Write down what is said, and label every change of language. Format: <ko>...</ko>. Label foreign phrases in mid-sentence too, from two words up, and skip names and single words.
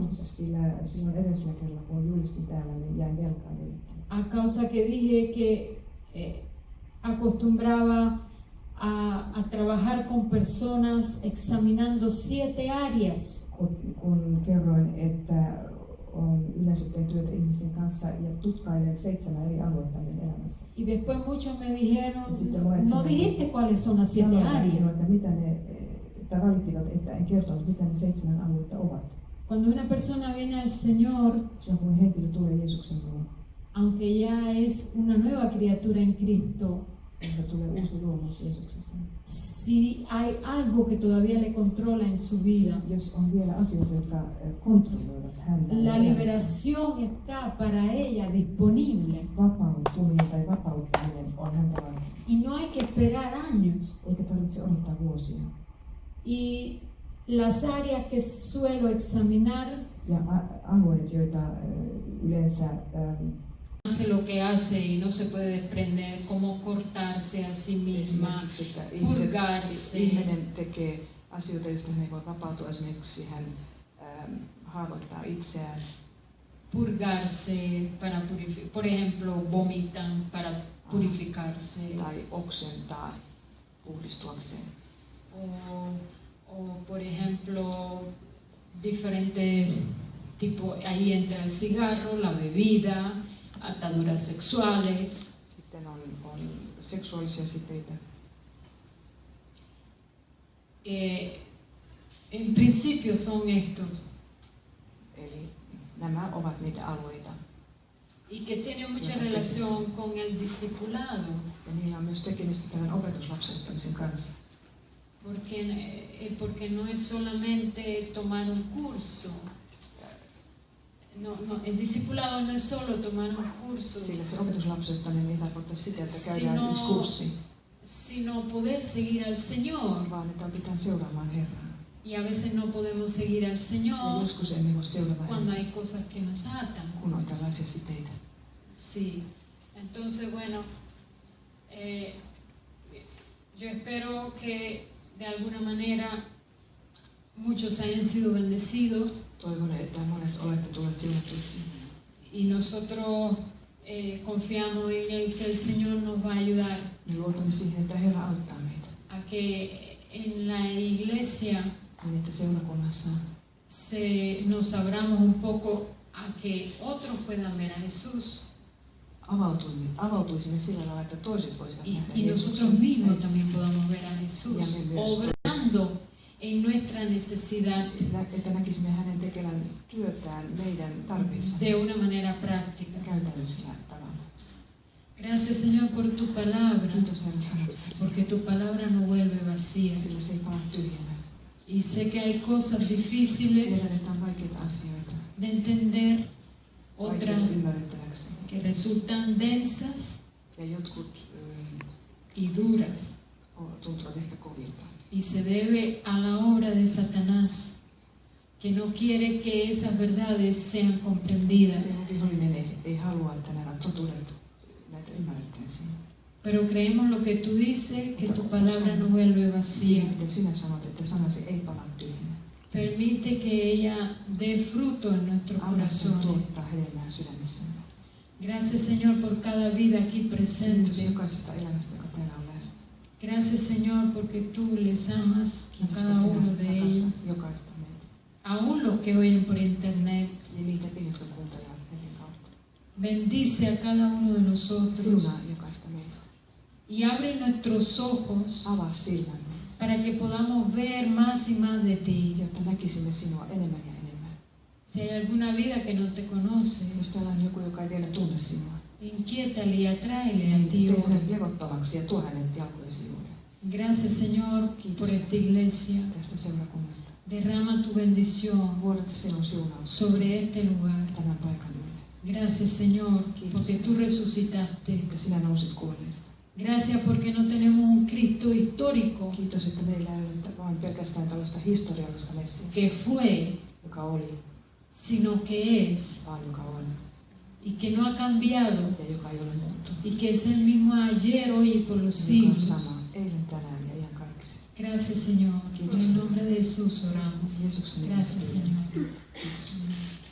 <fi>Sillä silloin edellisellä kerralla, kun julistin täällä, niin jäin velkaan joillekin.</fi> <es>a causa que dije que acostumbraba a trabajar con personas examinando 7 áreas.</es> <fi>Kun kerroin, että on yleensä teen työtä ihmisten kanssa ja tutkailen 7 eri aluetta minun elämässä.</fi> <es>Y después muchos me dijeron,</es> <fi>monet</fi> <es>no dijiste cuáles son las 7 áreas.</es> <fi>Että mitä että valittivat, että en kertonut, mitä ne 7 aluetta ovat.</fi> <es>Cuando una persona viene al Señor,</es> <fi>silloin kun henkilö tulee Jeesuksen luo,</fi> <es>aunque ya es una nueva criatura en Cristo,</es> <fi>se tulee uusi luomus Jeesuksessa.</fi> <es>si hay algo que todavía le controla en su vida,</es> <fi>Jos on vielä asioita, jotka kontrolloivat häntä,</fi> <es>la liberación está para ella disponible.</es> <fi>Vapautuminen tai vapauttaminen on häntä varten.</fi> <es>Y no hay que esperar años.</es> <fi>Eikä tarvitse odottaa vuosia.</fi> <es>Y las áreas que suelo examinar,</es> <fi>ja alueet, joita yleensä</fi> <es>hace lo que hace y no se puede desprender, como cortarse a sí misma, purgarse.</es> <fi>Ihminen tekee asioita, joista hän ei voi vapautua. Esimerkiksi hän haavoittaa itseään.</fi> <es>Purgarse para por ejemplo, vomitan para purificarse.</es> <fi>Tai oksentaa puhdistuakseen.</fi> <es>O por ejemplo, diferentes tipos, ahí entra el cigarro, la bebida, ataduras sexuales.</es> <fi>Sitten on seksuaalisia siteitä.</fi> <es>En principio son estos.</es> <fi>Eli nämä ovat niitä alueita.</fi> <es>Y que tiene mucha relación con el discipulado.</es> <fi>Ja niillä on myös tekemistä tämän opetuslapsettamisen kanssa.</fi> <es>Porque no es solamente tomar un curso. No, el discipulado no es solo tomar un curso.</es> <fi>Sillä se opetuslapsettaminen ei tarkoita sitä, että käydään yksi kurssi.</fi> <es>Sino poder seguir al Señor.</es> <fi>Vaan että opitaan seuraamaan Herraa.</fi> <es>Y a veces no podemos seguir al Señor.</es> <fi>Ja joskus emme voi seurata</fi> <es>cuando hay cosas que nos atan.</es> <fi>Kun on tällaisia siteitä.</fi> <es>Sí. Entonces, bueno, yo espero que de alguna manera muchos hayan sido bendecidos.</es> <fi>Toivon, että monet olette tulleet siunatuiksi.</fi> <es>Y nosotros confiamos en que el Señor nos va a ayudar.</es> <fi>Me luotamme siihen, että Herra auttaa meitä.</fi> <es>A que en la iglesia</es> <fi>niin, että seurakunnassa</fi> <es>nos abramos un poco a que otros puedan ver a Jesús.</es> <fi>Avautuisimme sillä lailla, että toiset voisivat nähdä</fi> <es>y nosotros mismos también podamos ver a Jesús obrando en nuestra necesidad</es> <fi>että näkisimme hänen tekevän työtään meidän tarpeissa</fi> <es>de una manera práctica.</es> <fi>Käytännöllisellä tavalla.</fi> <es>Gracias, Señor, por tu palabra.</es> <fi>Kiitos, Herra, sanasta.</fi> <es>Porque tu palabra no vuelve vacía.</es> <fi>Sillä se ei palaa tyhjänä.</fi> <es>Y sé que hay cosas difíciles</es> <fi>Tiedän, että on vaikeita asioita.</fi> <es>De entender, otras</es> <fi>ymmärrettäväksi.</fi> <es>Que resultan densas</es> <fi>ja jotkut</fi> <es>y duras.</es> <fi>Tuntuvat ehkä kovilta.</fi> <es>Y se debe a la obra de Satanás, que no quiere que esas verdades sean comprendidas.</es> <fi>Vihollinen ei halua, että nämä totuudet näitä ymmärrettäisiin.</fi> <es>Pero creemos lo que tú dices, que tu palabra no vuelve vacía.</es> <fi>Mitä sinä sanot, että sanasi ei palaa tyhjänä.</fi> <es>Permite que ella dé fruto en nuestro corazón.</es> <fi>Tuottaa hedelmää sydämessämme.</fi> <es>Gracias, Señor, por cada vida aquí presente.</es> <fi>Kiitos jokaisesta elämästä, joka täällä on läsnä.</fi> <es>Gracias, Señor, porque tú les amas a cada uno de ellos.</es> <fi>Jokaista meitä.</fi> <es>Aún los que oyen por internet.</es> <fi>Ja niitäkin, jotka kuuntelevat netin kautta.</fi> <es>Bendice a cada uno de nosotros.</es> <fi>Siunaa jokaista meistä.</fi> <es>Y abre nuestros ojos.</es> <fi>Avaa silmämme.</fi> <es>Para que podamos ver más y más de ti.</es> <fi>Jotta näkisimme sinua enemmän ja enemmän.</fi> <es>Si hay alguna vida que no te conoce,</es> <fi>jos täällä on joku, joka ei vielä tunne sinua,</fi> <es>inquiétale y atráele a ti.</es> <fi>Tee hänet levottavaksi ja tuo hänet jalkojesi juuri.</fi> <es>Gracias, Señor, por esta iglesia.</es> <fi>Tästä seurakunnasta.</fi> <es>Derrama tu bendición</es> <fi>Vuodata sinun siunaus</fi> <es>sobre este lugar.</es> <fi>Tämän paikan ylle.</fi> <es>Gracias, Señor, porque tú resucitaste.</es> <fi>Että sinä nousit kuolleista.</fi> <es>Gracias porque no tenemos un Cristo histórico.</es> <fi>Kiitos, että meillä ei ole vain pelkästään tällaista historiallista messiä,</fi> <es>que fue,</es> <fi>joka oli,</fi> <es>sino que es,</es> <fi>vaan joka on,</fi> <es>y que no ha cambiado,</es> <fi>ja joka ei ole muuttunut.</fi> <es>y que es el mismo ayer, hoy y por los siglos.</es> <fi>Sama, eilen, tänään ja iankaikkisesti.</fi> <es>Gracias, Señor. En el nombre de Jesús oramos.</es> <fi>Jeesuksen nimessä.</fi> <es>Gracias, Señor.</es> <fi>Kiitos.</fi>